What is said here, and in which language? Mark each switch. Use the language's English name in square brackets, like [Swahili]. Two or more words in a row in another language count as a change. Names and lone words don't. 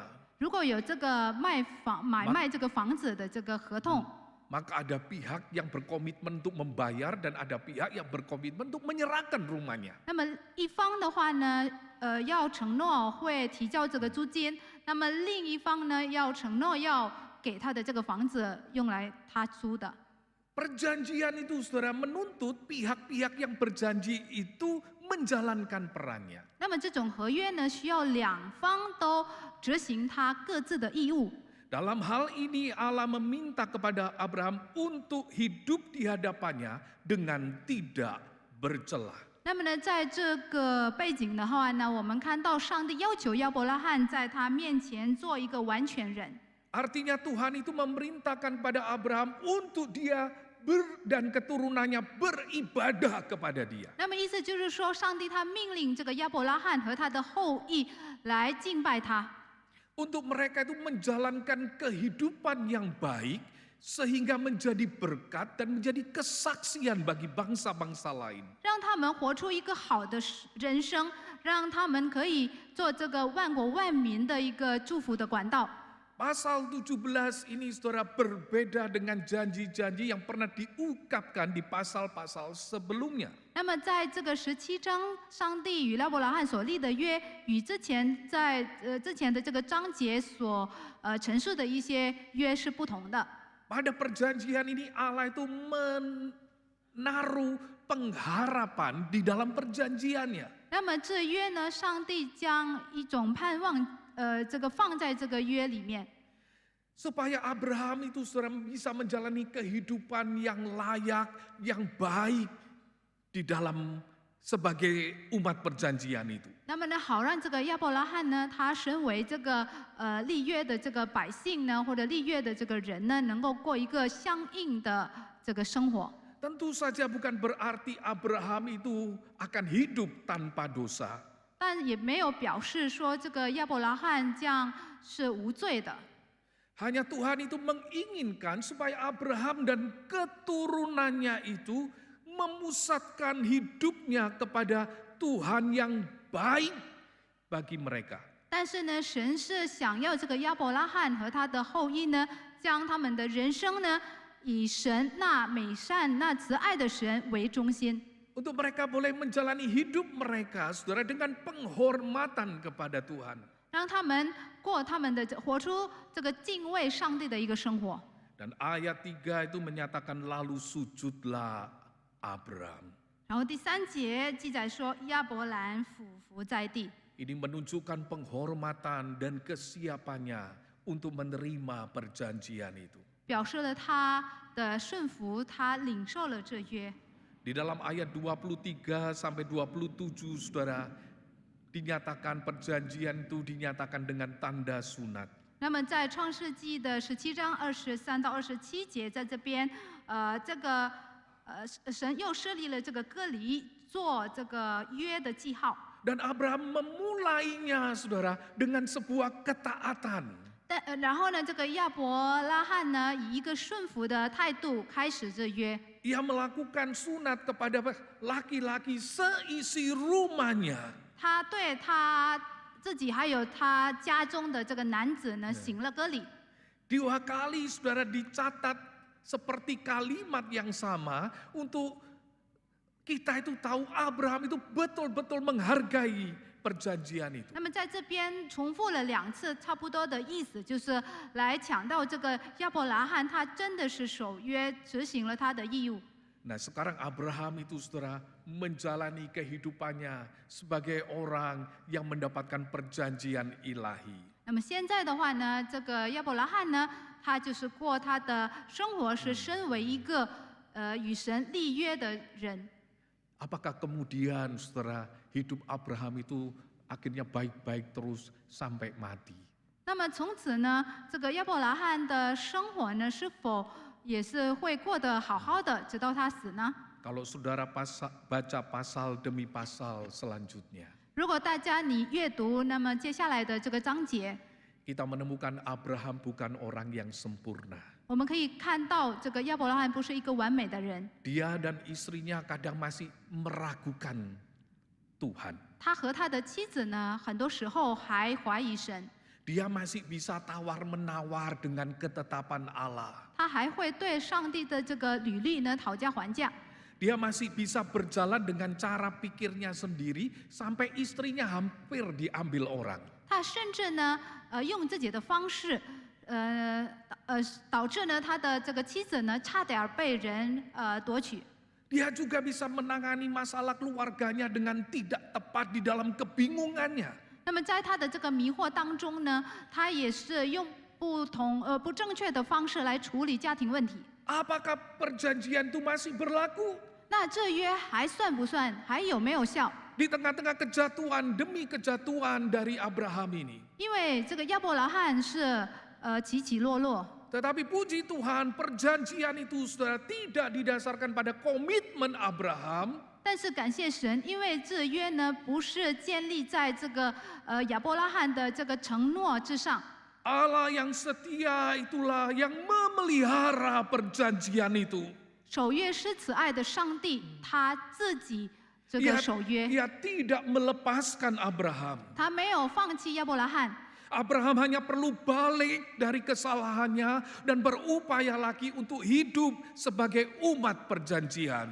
[Chinese] 如果有这个买卖这个房子的这个合同， [Indonesian] maka ada pihak yang berkomitmen untuk membayar dan ada pihak yang berkomitmen untuk menyerahkan rumahnya. [Chinese] 那么一方的话呢，要承诺会提交这个租金，那么另一方呢，要承诺要给他的这个房子用来他租的。 [Indonesian] Perjanjian itu, saudara, menuntut pihak-pihak yang berjanji itu menjalankan perannya. [Chinese] 那么这种合约呢，需要两方都执行他各自的义务。 [Indonesian] Dalam hal ini Allah meminta kepada Abraham untuk hidup di hadapannya dengan tidak bercelah. [Chinese] 那么呢，在这个背景的话呢，我们看到上帝要求亚伯拉罕在他面前做一个完全人。 [Indonesian] Artinya Tuhan itu memerintahkan pada Abraham untuk dia dan keturunannya beribadah kepada dia. [Chinese] 那么意思就是说，上帝他命令这个亚伯拉罕和他的后裔来敬拜他。 [Indonesian] Untuk mereka itu menjalankan kehidupan yang baik sehingga menjadi berkat dan menjadi kesaksian bagi bangsa-bangsa lain. [Chinese] 让他们活出一个好的人生，让他们可以做这个万国万民的一个祝福的管道。 [Indonesian] Pasal 17 ini, saudara, berbeda dengan janji-janji yang pernah diungkapkan di pasal-pasal sebelumnya. [Chinese] 那么在这个17章，上帝与亚伯拉罕所立的约，与之前之前的这个章节所陈述的一些约是不同的。 [Indonesian] Pada perjanjian ini Allah itu menaruh pengharapan di dalam perjanjiannya. [Chinese] 那么这约呢，上帝将一种盼望这个放在这个约里面。 [Indonesian] Supaya Abraham itu saudara bisa menjalani kehidupan yang layak, yang baik di dalam sebagai umat perjanjian itu. [Chinese] 那么呢，好让这个亚伯拉罕呢，他身为这个立约的这个百姓呢，或者立约的这个人呢，能够过一个相应的这个生活。 [Indonesian] Tentu saja bukan berarti Abraham itu akan hidup tanpa dosa. [Chinese] 但也没有表示说这个亚伯拉罕这样是无罪的。 [Indonesian] Hanya Tuhan itu menginginkan supaya Abraham dan keturunannya itu memusatkan hidupnya kepada Tuhan yang baik bagi mereka. [Chinese] 但是呢，神是想要这个亚伯拉罕和他的后裔呢，将他们的人生呢，以神那美善、那慈爱的神为中心。 [Indonesian] Untuk mereka boleh menjalani hidup mereka, saudara, dengan penghormatan kepada Tuhan. [Chinese] 让他们过他们的活出这个敬畏上帝的一个生活。 [Indonesian] Dan ayat 3 itu menyatakan lalu sujudlah Abraham. [Chinese] 然后第3节记载说，亚伯兰俯伏在地。 [Indonesian] Ini menunjukkan penghormatan dan kesiapannya untuk menerima perjanjian itu. [Chinese] 表示了他的顺服，他领受了这约。 [Indonesian] Di dalam ayat 23 sampai 27, saudara, dinyatakan perjanjian itu dinyatakan dengan tanda sunat. [Chinese] 那么在创世纪的17章23到27节，在这边，神又设立了这个割礼，做这个约的记号。 [Indonesian] Dan Abraham memulainya, saudara, dengan sebuah ketaatan. [Chinese] 然后呢，这个亚伯拉罕呢，以一个顺服的态度开始这约。 [Indonesian] Ia melakukan sunat kepada laki-laki seisi rumahnya. [Chinese] 他对他自己还有他家中的这个男子呢，行了割礼。 [Indonesian] 2 kali, saudara, dicatat seperti kalimat yang sama untuk kita itu tahu Abraham itu betul-betul menghargai perjanjian itu. [Chinese] 那么在这边重复了2次，差不多的意思，就是来强调这个亚伯拉罕他真的是守约，执行了他的义务。 [Indonesian] Nah, sekarang Abraham itu, saudara, menjalani kehidupannya sebagai orang yang mendapatkan perjanjian ilahi. [Chinese] 那么现在的话呢，这个亚伯拉罕呢，他就是过他的生活，是身为一个与神立约的人。 [Indonesian] Apakah kemudian, saudara, hidup Abraham itu akhirnya baik-baik terus sampai mati? [Chinese] 那么从此呢，这个亚伯拉罕的生活呢，是否也是会过得好好的，直到他死呢？ [Indonesian] Kalau saudara baca pasal demi pasal selanjutnya, [Chinese] 如果大家你阅读，那么接下来的这个章节， [Indonesian] kita menemukan Abraham bukan orang yang sempurna. [Chinese] 我们可以看到这个亚伯拉罕不是一个完美的人， [Indonesian] Dia dan istrinya kadang masih meragukan Tuhan. [Chinese] 他和他的妻子呢，很多时候还怀疑神， [Indonesian] Dia masih bisa tawar-menawar dengan ketetapan Allah. [Chinese] 他还会对上帝的这个履历呢讨价还价。 [Indonesian] Dia masih bisa berjalan dengan cara pikirnya sendiri sampai istrinya hampir diambil orang. [Chinese] 他甚至呢，用自己的方式，导致呢他的这个妻子呢差点被人夺取。 [Indonesian] Dia juga bisa menangani masalah keluarganya dengan tidak tepat di dalam kebingungannya. [Chinese] 那么在他的这个迷惑当中呢，他也是用不正确的方式来处理家庭问题。 [Indonesian] Apakah perjanjian itu masih berlaku? [Chinese] 那这约还算不算？还有没有效？ [Indonesian] Di tengah-tengah kejatuhan demi kejatuhan dari Abraham ini. [Chinese] 因为这个亚伯拉罕是起起落落， [Indonesian] Tetapi puji Tuhan, perjanjian itu, saudara, tidak didasarkan pada komitmen Abraham, [Chinese] 但是感谢神，因为这约呢不是建立在这个亚伯拉罕的这个承诺之上。 [Indonesian] Allah yang setia itulah yang memelihara perjanjian itu. [Chinese] 守约施慈爱的上帝，他自己这个守约， [Indonesian] Ia tidak melepaskan Abraham. [Chinese] 他没有放弃亚伯拉罕。 [Indonesian] Abraham hanya perlu balik dari kesalahannya dan berupaya lagi untuk hidup sebagai umat perjanjian.